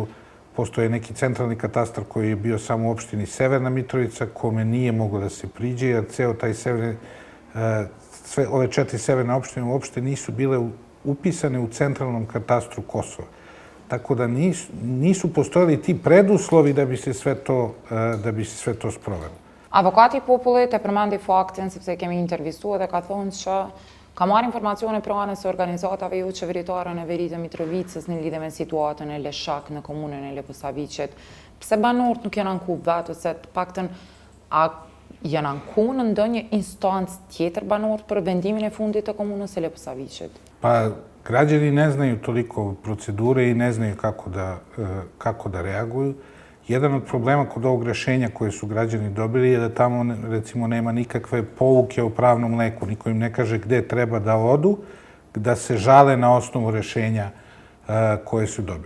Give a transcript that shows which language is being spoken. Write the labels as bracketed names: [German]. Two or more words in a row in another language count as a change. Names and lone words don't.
[Serbian] Postoje neki centralni katastar koji je bio samo u opštini Severna Mitrovica, kome nije moglo da se priđe, jer ceo taj ove 4 severne opštine uopšte nisu bile upisane u centralnom katastru Kosova. Tako da nisu postojali ti preduslovi da bi se sve to sprovelo. [Albanian] Avokati i popullit e përmendi faktin, sepse kemi intervistuar dhe ka thonë që ka marrë informacione pra anës së organizatave jo qeveritare në veri të Mitrovicës në lidhje me situatën e Leshak në komunën e Leposaviqit. Pse banorët nuk janë anku vetë, ose të paktën a janë anku në ndonjë instancë tjetër banorët për vendimin e fundit të komunës e Leposaviqit? [Serbian] Pa, građani ne znaju toliko procedure i ne znaju kako da reaguju. Jedan od problema kod ovog rešenja koje su građani dobili je da tamo, recimo, nema nikakve pouke o pravnom leku. Niko im ne kaže gde treba da odu, da se žale na osnovu rešenja koje su dobili.